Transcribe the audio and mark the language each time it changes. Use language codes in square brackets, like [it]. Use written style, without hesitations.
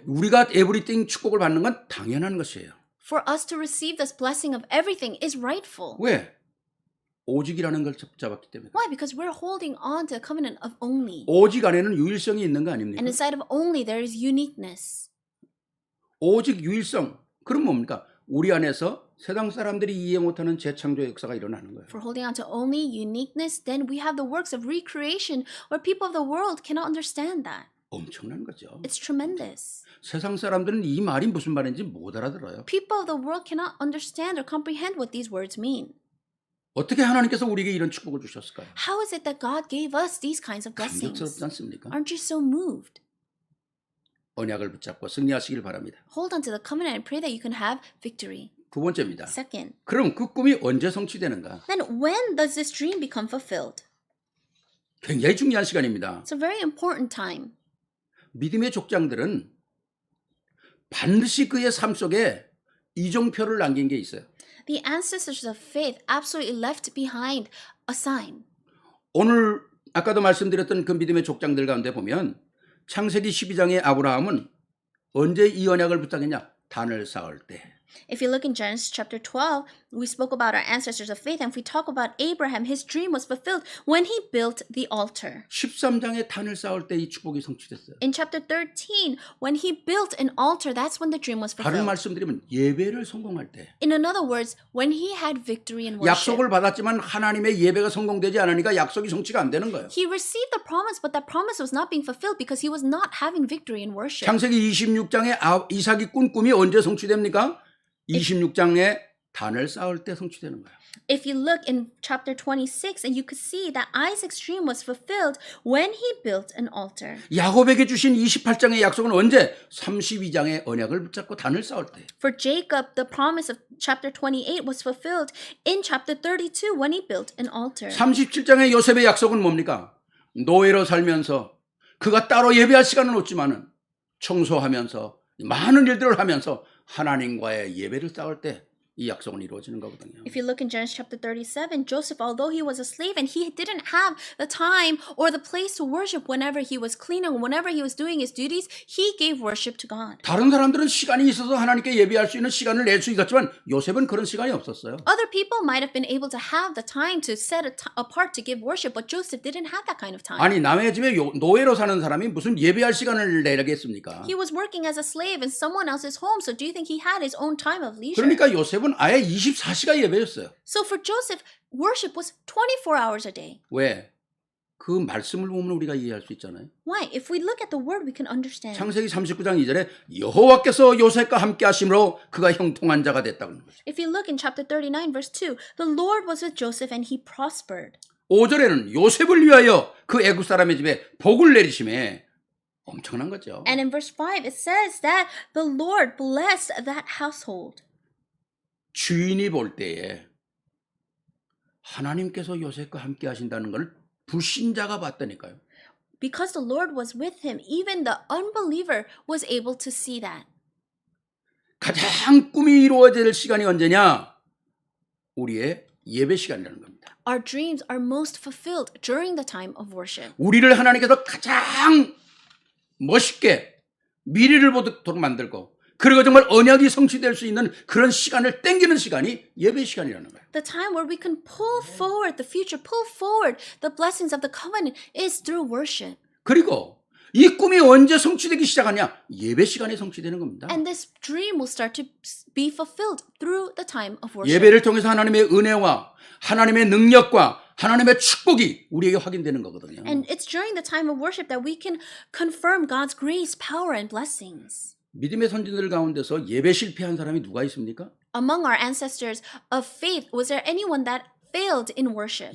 [ko] 우리가 에브리띵 축복을 받는 건 당연한 것이에요. [en] For us to receive this blessing of everything is rightful. [ko] 왜? 오직이라는 걸 붙잡았기 때문에. [en] Why? Because we're holding on to the covenant of only. [ko] 오직 안에는 유일성이 있는 거 아닙니까? [en] And inside of only there is uniqueness. [ko] 오직 유일성. 그럼 뭡니까? 우리 안에서 세상 사람들이 이해 못하는 재창조 역사가 일어나는 거예요. [en] For holding on to only uniqueness, then we have the works of recreation where people of the world cannot understand that. [ko] 엄청난 거죠. [en] It's tremendous. [ko] 세상 사람들은 이 말이 무슨 말인지 못 알아들어요. [en] People of the world cannot understand or comprehend what these words mean. [ko] 어떻게 하나님께서 우리에게 이런 축복을 주셨을까요? [en] How is it that God gave us these kinds of blessings? [ko] 감격스럽지 않습니까? [en] Aren't you so moved? [ko] 언약을 붙잡고 승리하시길 바랍니다. [en] Hold on to the covenant and pray that you can have victory. [ko] 두 번째입니다. [en] Second, [ko] 그럼 그 꿈이 언제 성취되는가? [en] then when does this dream become fulfilled? [ko] 굉장히 중요한 시간입니다. [en] It's a very important time. [ko] 믿음의 족장들은 반드시 그의 삶 속에 이정표를 남긴 게 있어요. [en] The ancestors of faith absolutely left behind a sign. [ko] 오늘 아까도 말씀드렸던 그 믿음의 족장들 가운데 보면 창세기 12장의 아브라함은 언제 이 언약을 붙잡겠냐? 단을 쌓을 때. [en] If you look in Genesis chapter 12, we spoke about our ancestors of faith, and if we talk about Abraham, his dream was fulfilled when he built the altar. [ko] 13장에 단을 쌓을 때 이 축복이 성취됐어요. [en] In chapter 13, when he built an altar, that's when the dream was [ko] 다른 [en] fulfilled. [ko] 말씀드리면 예배를 성공할 때. [en] In other words, when he had victory in worship. [ko] 약속을 받았지만 하나님의 예배가 성공되지 않으니까 약속이 성취가 안 되는 거예요. [en] He received the promise, but that promise was not being fulfilled because he was not having victory in worship. [ko] 창세기 26장에 이삭이 꾼 꿈이 언제 성취됩니까? 26장에 단을 쌓을 때 성취되는 거예요. [en] If you look in chapter 26, and you could see that Isaac's dream was fulfilled when he built an altar. [ko] 야곱에게 주신 28장의 약속은 언제? 32장의 언약을 붙잡고 단을 쌓을 때. [en] For Jacob, the promise of chapter 28 was fulfilled in chapter 32 when he built an altar. [ko] 37장의 요셉의 약속은 뭡니까? 노예로 살면서 그가 따로 예배할 시간은 없지만은 청소하면서 많은 일들을 하면서 하나님과의 예배를 쌓을 때 이 약속은 이루어지는 거거든요. [en] If you look in Genesis chapter 37, Joseph, although he was a slave and he didn't have the time or the place to worship whenever he was cleaning, whenever he was doing his duties, he gave worship to God. [ko] 다른 사람들은 시간이 있어서 하나님께 예배할 수 있는 시간을 낼 수 있었지만 요셉은 그런 시간이 없었어요. [en] Other people might have been able to have the time to set apart to give worship, but Joseph didn't have that kind of time. [ko] 아니 남의 집에 노예로 사는 사람이 무슨 예배할 시간을 내겠습니까? [en] He was working as a slave in someone else's home, so do you think he had his own time of leisure? [ko] 그러니까 요셉은 아예 24시간 예배였어요. [en] So for Joseph, worship was 24 hours a day. [ko] 왜? 그 말씀을 보면 우리가 이해할 수 있잖아요. [en] Why? If we look at the word, we can understand. [ko] 창세기 39장 2절에 여호와께서 요셉과 함께 하심으로 그가 형통한 자가 됐다고 하는 거죠. [en] If you look in chapter 39, verse 2, the Lord was with Joseph and he prospered. [ko] 5절에는 요셉을 위하여 그 애굽 사람의 집에 복을 내리심에 엄청난 거죠. [en] And in verse 5, it says that the Lord blessed that household. [ko] 주인이 볼 때에 하나님께서 요셉과 함께 하신다는 걸 불신자가 봤다니까요. [en] Because the Lord was with him, even the unbeliever was able to see that. [ko] 가장 꿈이 이루어질 시간이 언제냐? 우리의 예배 시간이라는 겁니다. [en] Our dreams are most fulfilled during the time of worship. [ko] 우리를 하나님께서 가장 멋있게 미래를 보도록 만들고 그리고 정말 언약이 성취될 수 있는 그런 시간을 땡기는 시간이 예배 시간이라는 거예요. [en] The time where we can pull forward the future, pull forward the blessings of the covenant is through worship. [ko] 그리고 이 꿈이 언제 성취되기 시작하냐? 예배 시간에 성취되는 겁니다. [en] And this dream will start to be fulfilled through the time of worship. [ko] 예배를 통해서 하나님의 은혜와 하나님의 능력과 하나님의 축복이 우리에게 확인되는 거거든요. [en] And it's during the time of worship that we can confirm God's grace, power, and blessings. [ko] 믿음의 선진들 가운데서 예배 실패한 사람이 누가 있습니까? [en] Among our ancestors of faith, was there anyone that failed in worship?